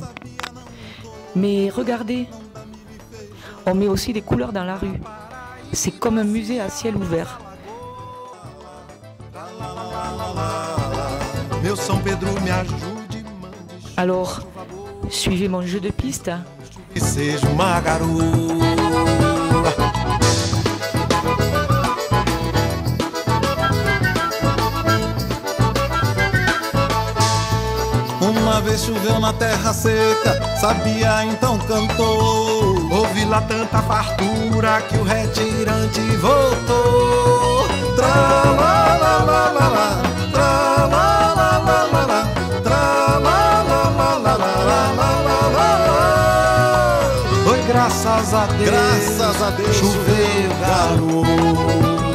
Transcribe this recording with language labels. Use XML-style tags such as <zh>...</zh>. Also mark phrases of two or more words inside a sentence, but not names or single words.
<fr>Mais regardez, on met aussi des couleurs dans la rue. C'est comme un musée à ciel ouvert. Alors, suivez mon jeu de piste.</fr> <pt>Que seja uma garoa. Uma vez choveu na terra seca, sabia então cantou. Houve lá tanta fartura que o retirante voltou. Tra la la la la la, tra la la la la la, tra la la la la la la la la. Oi, graças a Deus, choveu, garoto.</pt>